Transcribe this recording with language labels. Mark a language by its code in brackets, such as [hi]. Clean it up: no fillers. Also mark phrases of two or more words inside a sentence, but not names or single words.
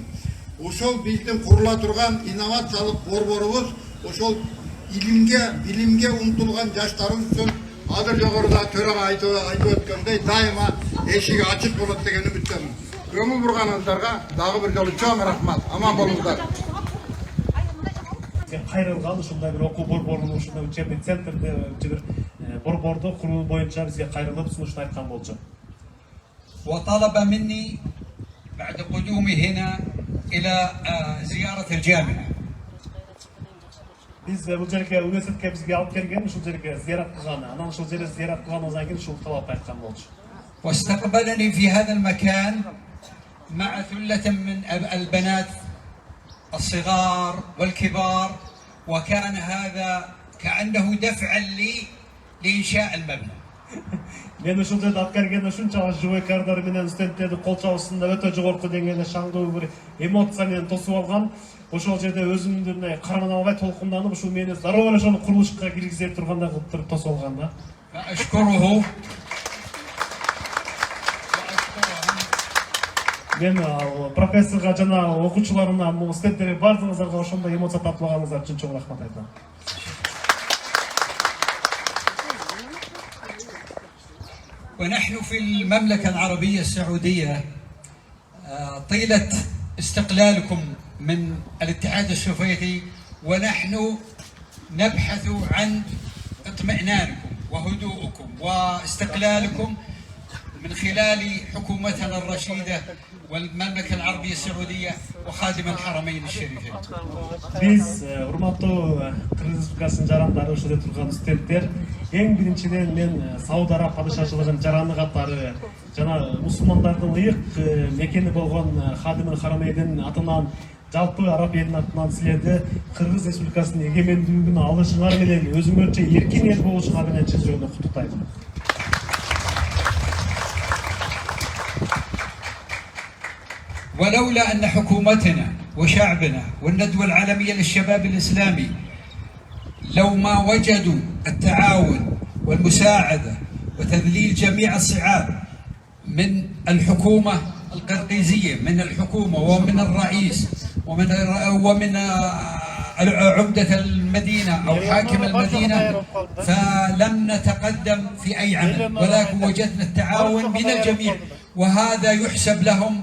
[ky] Ошол биздин курула турган инновациялык борборубуз ошол билимге умтулган жаштарыбыз үчүн азыр жогоруда төрага айтып өткөндөй дайыма эшиги ачык болот деген үмүттөмүн. Көңүл бурганыңыздарга дагы бир жолу чоң рахмат. Аман болуңуздар. Кайрылган ушундай бир окуу борборунун ушундай [ru] учебный центрде [ky] бир борборду куруу боюнча бизге кайрылып сунушту айткан болчу. [ar] وطلب مني بعد قدومي هنا إلى زيارة الجامعة. [ky] Биз бул жерге университетке бизге алып келген, ушул жерге зиярат кылган, анан ушул жерде зиярат кылгандан кийин ушул талапты айткан болчу. [ar] واستقبلني في هذا المكان مع ثلة من البنات الصغار والكبار، وكان هذا كأنه دفعا لي لإنشاء المبنى. [ky] Мен ушул жерде алып келгенде ушунча живой кардар менен студенттердин кол чабуусунда өтө жогорку деңгээлде шаңдуу бир эмоция менен тосуп алган. Ошол жерде өзүмдүн карман албай толкунданып, ушул мени зароо эле ошону курулушка киргизе тургандай кылып туруп тосуп алган да. [ar] فأشكره [ky] Мен профессорго жана окуучуларына, студенттерге бардыгыңыздарга ошондой эмоция татпаганыңыздар үчүн чоң рахмат айтам. [ar] ونحن في المملكة العربية السعودية طيلة استقلالكم من الاتحاد السوفيتي ونحن نبحث عن اطمئنانكم وهدوءكم واستقلالكم من خلال حكومتنا الرشيدة والمملكة العربية السعودية وخادم الحرمين الشريفين. [ky] Биз урматтуу Кыргыз Республикасынын жарандары, ушул жерде турган студенттер, эң биринчиден мен Сауд Араб падышачылыгынын жараны катары жана мусулмандардын ыйык мекени болгон Хадимул Харамейдин атынан, жалпы араб элинин атынан силерди Кыргыз Республикасынын эгемендүүлүгүн алышыңар менен өзүңөрчө эркин эл болушуңар менен чын жүрөктөн куттуктайм. [ar] ولولا أن حكومتنا وشعبنا والندوة العالمية للشباب الإسلامي لو ما وجدوا التعاون والمساعدة وتذليل جميع الصعاب من الحكومة القرقيزية، من الحكومة ومن الرئيس ومن عمدة المدينة أو حاكم المدينة، فلم نتقدم في أي عمل، ولكن وجدنا التعاون من الجميع وهذا يحسب لهم.